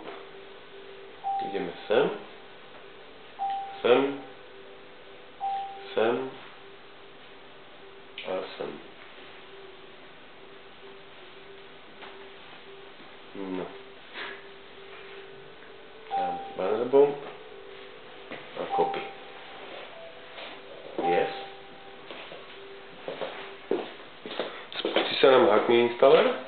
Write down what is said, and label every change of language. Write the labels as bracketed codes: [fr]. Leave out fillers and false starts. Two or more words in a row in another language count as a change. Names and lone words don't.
[sk] Ideme sem, sem, sem a sem. No. Dáme [en] banner bomb [sk] a copy. Yes. Spustí sa nám Hackme installer.